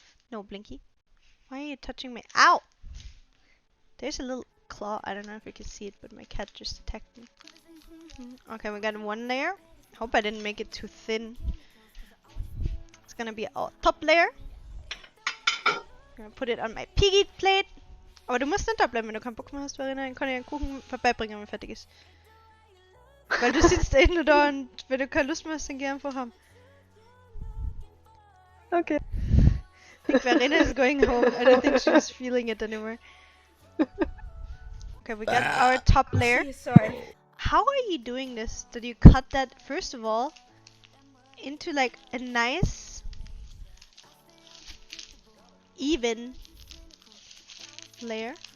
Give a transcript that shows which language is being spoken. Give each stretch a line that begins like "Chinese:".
English: No, Blinky. Why are you touching me? Ow! There's a little claw. I don't know if you can see it, but my cat just attacked me. Okay, we got one layer. Hope I didn't make it too thin. It's gonna be our top layer. I'm gonna put it on my piggy plate.
German: Aber du musst nicht da bleiben, wenn du keinen Bock mehr hast, Verena. Dann kann ich einen Kuchen vorbeibringen, wenn er fertig ist. Weil du sitzt da nur da und wenn du keine Lust mehr hast, dann geh einfach haben.
English: Okay. I think Verena is going home. I don't think she's feeling it anymore. Okay, we got our top layer. Gee, sorry. How are you doing this? Did you cut that, first of all, into like a nice, even layer?